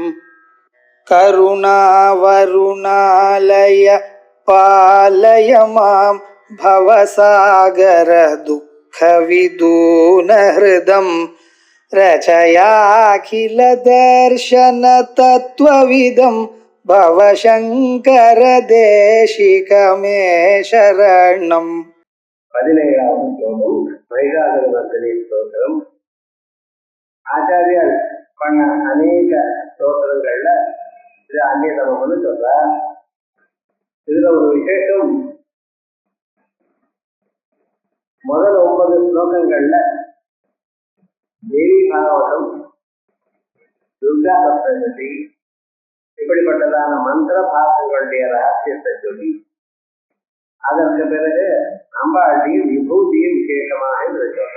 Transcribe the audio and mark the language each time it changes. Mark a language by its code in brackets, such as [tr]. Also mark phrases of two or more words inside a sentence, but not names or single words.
[sa] करुणावरुणालय पालय मां भवसागर दुःखविदूनहृदं रचयाखिल दर्शन तत्त्वविदं भवशङ्कर देशिकमे शरणम्. [ta] 17வது ஸ்லோகம் வைகாகரவர்த்தனை ஸ்தோத்திரம். ஆச்சாரியர் பண்ண அநேக ஸ்தோத்திரங்கள்ல இது அந்நியதமம்னு சொல்ற. இதுல ஒரு விசேஷம், முதல் 9 ஸ்லோகங்கள்ல தேவி பாகவதம், துர்கா சப்தசதி, இப்படிப்பட்டதான மந்திர பாகங்களுடைய ரகசியத்தை சொல்லி, அதற்கு பிறகு அம்பாளையும் விபூதியும் விசேஷமாக என்று சொல்ற.